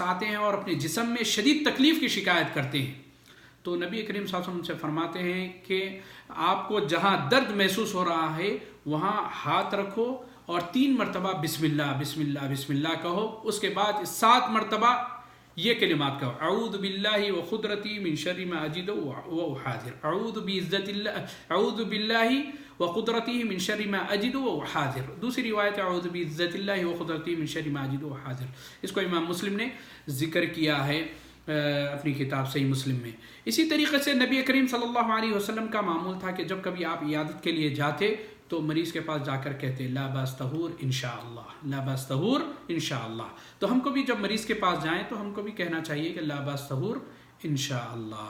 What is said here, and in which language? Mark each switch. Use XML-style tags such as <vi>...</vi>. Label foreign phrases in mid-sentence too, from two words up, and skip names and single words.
<ur>آتے ہیں اور اپنے جسم میں شدید تکلیف کی شکایت کرتے ہیں، تو نبی کریم</ur> <ar>صلی اللہ علیہ وسلم</ar> <ur>سے فرماتے ہیں کہ آپ کو جہاں درد محسوس ہو رہا ہے وہاں ہاتھ رکھو اور 3 مرتبہ</ur> <ar>بسم اللہ بسم اللہ بسم اللہ</ar> <ur>کہو، اس کے بعد 7 مرتبہ یہ کلمات کہو،</ur> <ar>اعوذ باللہ و قدرتی من شر ما اجد و احاذر، اعوذ باللہ و قدرتی من شر ما اجد و احاذر۔</ar> <ur>دوسری روایت</ur> <ar>اعوذ بعزت اللہ و قدرتی من شر ما اجد و احاذر،</ar> <ur>اس کو امام مسلم نے ذکر کیا ہے اپنی کتاب صحیح مسلم میں۔ اسی طریقے سے نبی کریم</ur> <ar>صلی اللہ علیہ وسلم</ar> <ur>کا معمول تھا کہ جب کبھی آپ عیادت کے لیے جاتے تو مریض کے پاس جا کر کہتے</ur> <ar>لا باس طہور انشاءاللہ، لا باس طہور انشاءاللہ۔</ar> <ur>تو ہم کو بھی جب مریض کے پاس جائیں تو ہم کو بھی کہنا چاہیے کہ</ur> <ar>لا باس طہور انشاءاللہ۔</ar>